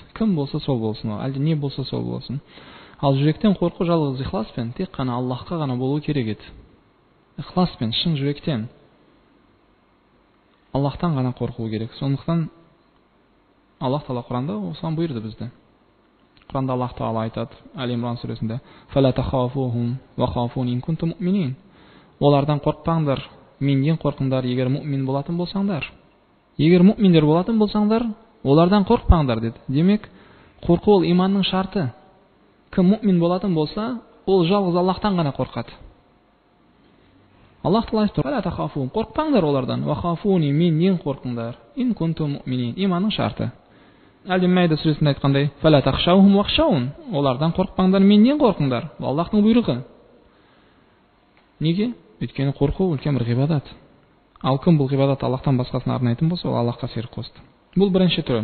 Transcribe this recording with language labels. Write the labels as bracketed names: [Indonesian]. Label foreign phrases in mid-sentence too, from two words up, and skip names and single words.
[Kazakh] Кім болса сол болсын, әлде не болса сол болсын. Ал жүректен қорқу жалғыз ихласпен, тек қана Аллахқа ғана болу керек еді. Ихласпен, шын жүректен Аллахтан ғана қорқу керек. Сондықтан Аллах Тағала Құранда осыған бұйырды бізді. Құранда Аллах Тағала айтады Әл-Имран сүресінде: [Arabic] «فلا تخافوهم وخافون إن كنتم مؤمنين». [Kazakh] Олардан қорықпаңдар, менен қорқыңдар егер муъмин болатын болсаңдар. Егер муъминдер болатын болсаңдар, олардан қорықпаңдар деді. Демек, қорқу ол иманның шарты. Кім муъмин болатын болса, ол жалғыз Аллахтан ғана қорқады. Аллах Тағала айтты: [Arabic] «فلا تخافوهم», [Kazakh] қорықпаңдар олардан, [Arabic] وخافون, [Kazakh] менен қорқыңдар, [Arabic] إن كنتم مؤمنين, [Kazakh] иманның шарты. Әл-Майда сүресінде айтқандай: [Arabic] «فلا تخشوهم واخشون», [Kazakh] олардан қорықпаңдар, менен қорқыңдар. Бұл Аллахтың бұйрығы. Неге? Өйткені қорқу үлкен бір ғибадат. Ал кім бұл ғибадат Аллахтан басқасына арнайтын болса, ол Аллахқа ширк қосты. Бұл бірінші түрі.